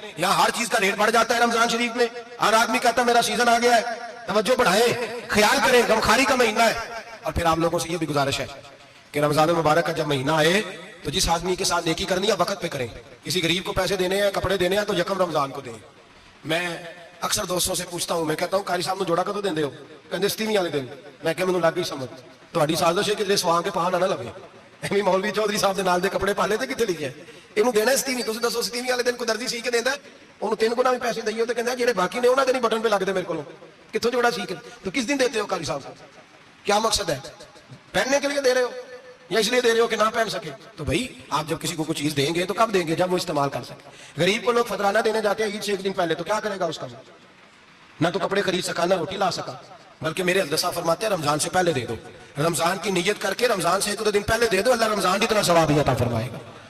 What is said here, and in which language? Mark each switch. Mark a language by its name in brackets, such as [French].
[Hindi] यहाँ हर चीज का रेट बढ़ जाता है रमजान शरीफ में। हर आदमी कहता है मेरा सीजन आ गया है, तवज्जो बढ़ाएं, ख्याल करें, गमखारी का महीना है। और फिर आप लोगों से ये भी गुजारिश है कि रमजान मुबारक का जब महीना आए तो जिस आदमी के साथ नेकी करनी है वक्त पे करें। किसी गरीब को पैसे देने हैं, कपड़े देने हैं तो यकम रमजान को दें। मैं अक्सर दोस्तों से पूछता हूं, मैं कहता हूं कारी साहब [Punjabi] ਨੂੰ ਜੋੜਾ ਕਦੋਂ ਦਿੰਦੇ ਹੋ? ਕਹਿੰਦੇ 27ਵੀਂ ਵਾਲੇ ਦਿਨ। ਮੈਂ ਕਿਹਾ ਮੈਨੂੰ ਲੱਗ ਗਈ ਸਮਝ, ਤੁਹਾਡੀ ਸਾਜ਼ਿਸ਼ ਹੈ ਕਿ ਸਵਾ ਕੇ ਪਹਾੜ ਨਾ ਲਵੇ। ਐਵੇਂ ਮੌਲਵੀ ਚੌਧਰੀ ਸਾਹਿਬ ਦੇ ਨਾਲ ਦੇ ਕੱਪੜੇ ਪਾਲੇ ਤੇ ਕਿੱਥੇ ਲਿਖਿਆ ਇਹਨੂੰ ਦੇਣਾ 27ਵੀਂ? ਤੁਸੀਂ ਦੱਸੋ 27ਵੀਂ ਵਾਲੇ ਦਿਨ ਕੋਈ ਦਰਜੀ ਸੀ ਕੇ ਦਿੰਦਾ? ਉਹਨੂੰ 3 ਗੁਣਾ ਵੀ ਪੈਸੇ ਦਈਓ ਤੇ ਕਹਿੰਦਾ ਜਿਹੜੇ ਬਾਕੀ ਨੇ ਉਹਨਾਂ ਦੇ ਨਹੀਂ ਬਟਨ पे ਲੱਗਦੇ ਮੇਰੇ ਕੋਲੋਂ, ਕਿੱਥੋਂ ਜੋੜਾ ਸੀ ਕੇ? [Hindi] तो किस दिन देते हो कारी साहब को? क्या मकसद है? पहनने के लिए दे रहे हो या इसलिए दे रहे हो कि ना पहन सके? तो भाई आप जब किसी को कुछ चीज देंगे तो कब देंगे? जब वो इस्तेमाल कर सके। गरीब को लोग फतराना देने जाते हैं ईद से एक दिन पहले, तो क्या करेगा उसका? ना तो कपड़े खरीद सका ना रोटी ला सका। बल्कि मेरे अल्लाह फरमाते हैं रमजान से पहले दे दो, रमजान की नियत करके रमजान से 1-2 दिन पहले दे दो, अल्लाह रमजान की तरह सवाब भी अता फरमाएगा।